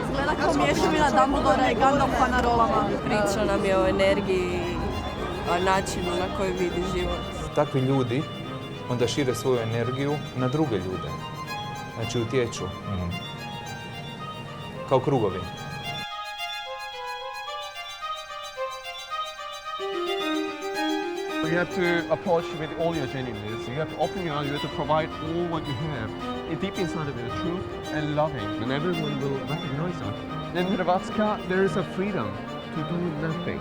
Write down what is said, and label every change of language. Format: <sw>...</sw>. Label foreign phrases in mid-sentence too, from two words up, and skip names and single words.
<hr>Gleda kao mješavina Dumbledora i Gandalfa na rolama. Priča nam je o energiji, o načinu na koji vidi život. Takvi ljudi onda šire svoju energiju na druge ljude. Znači utječu. Kao krugovi.</hr> <en>You have to approach with all your genuineness. You have to open your eyes. You have to provide all what you have. Deep inside of it, the truth and loving, and everyone will recognize that. In Hrvatska, there is a freedom to do nothing.</en>